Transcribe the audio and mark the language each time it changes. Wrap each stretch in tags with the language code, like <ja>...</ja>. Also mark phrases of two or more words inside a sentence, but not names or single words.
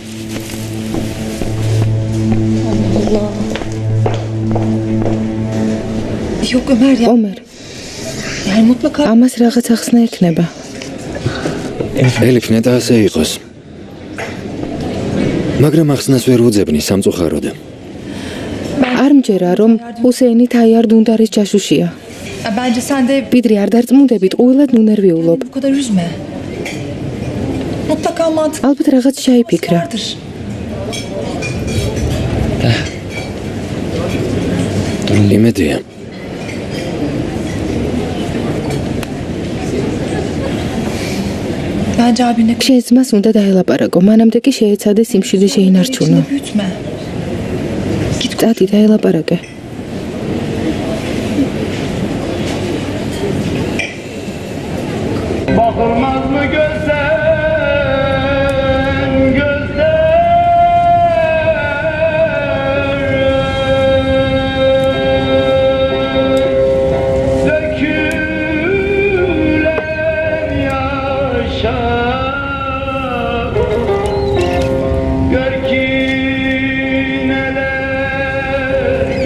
<ka>ომერ. ამას რაღაც ახსნა ექნება. ელიფ ნეტა ასე იყოს. მაგრამ ახსნას ვერ უძებნი სამწუხაროდ. არ მჯერა, რომ ჰუსეინი თაიარ დუნდარის ჯაშუშია.</ka> <tr>Bence sen de</tr> <ka>ვიდრე არ დარწმუნდებით, ყოველად ნუნერვიულობ.</ka> <tr>bu kadar üzme. Mutlaka mantıklı</tr> <ka>ალბათ რაღაც შეიფიქრა.</ka> <tr>vardır.</tr> <ka>იმედია.</ka> <tr>Bence abine</tr> <ka>შენს ძმას უნდა დაელაპარაკო, მანამდე კი შეეცადე სიმშვიდე შეინარჩუნო.</ka> <tr>içinde büyütme.</tr> <ka>წადი დაელაპარაკე.</ka> <tr>Bakılmaz mı gözden dökülen yaşa gör ki neler</tr>